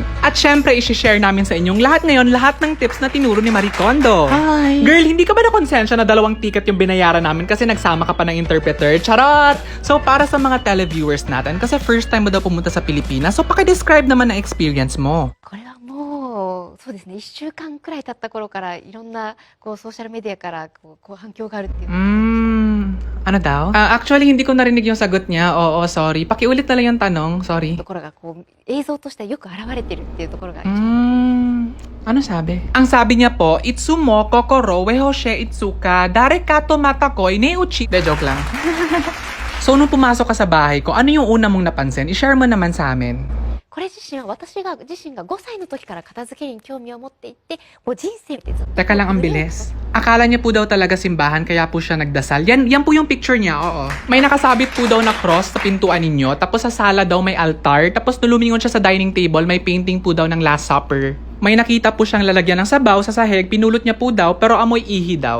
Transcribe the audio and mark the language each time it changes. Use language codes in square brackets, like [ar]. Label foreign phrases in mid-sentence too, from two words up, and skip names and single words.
[tl] At syempre, isi-share namin sa inyong lahat ngayon lahat ng tips na tinuro ni Marie Kondo. Hi! Girl, hindi ka ba na-konsensya na 2 ticket yung binayaran namin kasi nagsama ka pa ng interpreter? Charot! So, para sa mga televiewers natin, kasi [en] first time [tl] mo daw pumunta sa Pilipinas, so paki-describe naman ang experience mo. [ja] これはもうそうですね1週間くらい経った頃からいろんなこうソーシャルメディアから反響があるっていう [tl] Ano daw? Actually, hindi ko narinig yung sagot niya. Oo, sorry. Pakiulit na lang yung tanong. Sorry. [ja] ところがこう映像としてよく現れてるっていうところが [tl] Ano sabi? Ang sabi niya po, Itsumo, Kokoro, Wehoshe, Itsuka, Dareka, Tomatakoi, Neuchi. De, joke lang. So, nung pumasok ka sa bahay ko, ano yung una mong napansin? I-share mo naman sa amin. [ja] これ自身は私が自身が5歳の時から片付けに興味を持っていてもう人生でずっと [tl] Teka lang, ang bilis. Akala niya po daw talaga simbahan, kaya po siya nagdasal. Yan po yung picture niya, oo. May nakasabit po daw na cross sa pintuan ninyo, tapos sa sala daw may altar, tapos nulumingon siya sa dining table, may painting po daw ng Last Supper. May nakita po siyang lalagyan ng sabaw sa sahig, pinulot niya po daw, pero amoy ihi daw.